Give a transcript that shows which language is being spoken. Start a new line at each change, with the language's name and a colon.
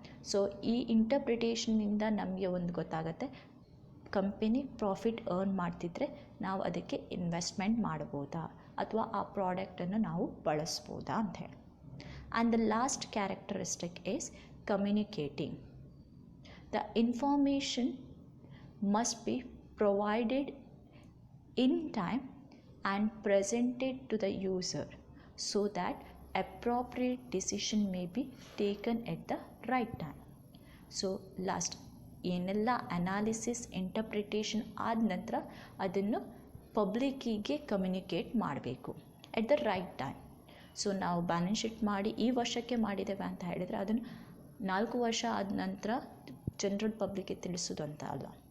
Kannada: So ಈ ಇಂಟರ್ಪ್ರಿಟೇಷನಿಂದ ನಮಗೆ ಒಂದು ಗೊತ್ತಾಗುತ್ತೆ, ಕಂಪನಿ ಪ್ರಾಫಿಟ್ ಅರ್ನ್ ಮಾಡ್ತಿದ್ರೆ ನಾವು ಅದಕ್ಕೆ ಇನ್ವೆಸ್ಟ್ಮೆಂಟ್ ಮಾಡ್ಬೋದಾ ಅಥವಾ ಆ ಪ್ರಾಡಕ್ಟನ್ನು ನಾವು ಬಳಸ್ಬೋದಾ ಅಂತ ಹೇಳಿ.
English: And the last characteristic is communicating. The information must be provided in time and presented to the user so that appropriate decision may be taken at the right time. So last
Kannada: ಏನೆಲ್ಲ analysis interpretation ಆದ ನಂತರ ಅದನ್ನು ಪಬ್ಲಿಕ್ಕಿಗೆ communicate ಮಾಡಬೇಕು
English: At the right time.
Kannada: So ನಾವು balance sheet ಮಾಡಿ ಈ ವರ್ಷಕ್ಕೆ ಮಾಡಿದ್ದೇವೆ ಅಂತ ಹೇಳಿದರೆ ಅದನ್ನು 4 ವರ್ಷ ಆದ ನಂತರ ಜನರಲ್ ಪಬ್ಲಿಕ್ಗೆ ತಿಳಿಸೋದು ಅಂತ ಅಲ್ಲ.